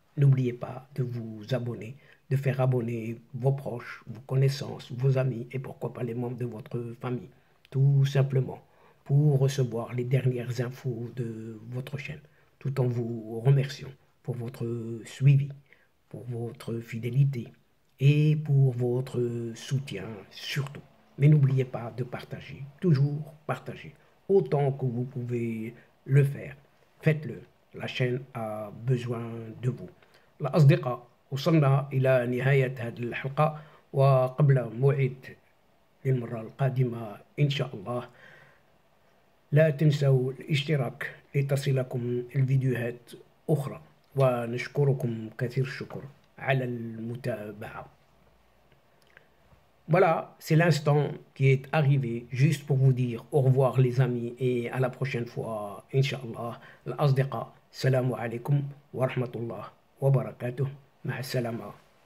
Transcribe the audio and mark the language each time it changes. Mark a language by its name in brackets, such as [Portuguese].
[French] N'oubliez pas de vous abonner, de faire abonner vos proches, vos connaissances, vos amis et pourquoi pas les membres de votre famille, tout simplement pour recevoir les dernières infos de votre chaîne, tout en vous remerciant pour votre suivi, pour votre fidélité et pour votre soutien surtout. Mais n'oubliez pas de partager, toujours partager, autant que vous pouvez le faire. Faites-le, la chaîne a besoin de vous. [Arabic] الأصدقاء وصلنا إلى نهاية هذه الحلقة وقبل موعد للمرة القادمة إن شاء الله لا تنسوا الاشتراك لتصلكم الفيديوهات أخرى ونشكركم كثير الشكر على المتابعة. [French] Voilà, c'est l'instant qui est arrivé juste pour vous dire au revoir les amis et à la prochaine fois, Inch'Allah. [Arabic] الأصدقاء, السلام عليكم ورحمة الله وبركاته. مع السلامة.